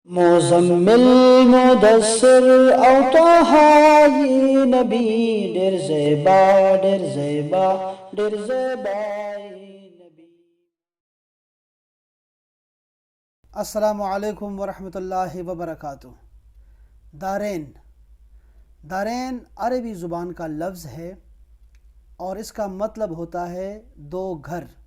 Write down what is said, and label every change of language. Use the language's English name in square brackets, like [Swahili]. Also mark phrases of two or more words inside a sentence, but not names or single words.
[Pashto] مزمل مدثر او طه ی نبی ډیر زیبا ډیر زیبا ډیر زیبا نبی. [Arabic] السلام علیکم ورحمۃ اللہ وبرکاتہ. [Urdu] دارین دارین عربی زبان کا لفظ ہے اور اس کا مطلب ہوتا ہے دو گھر.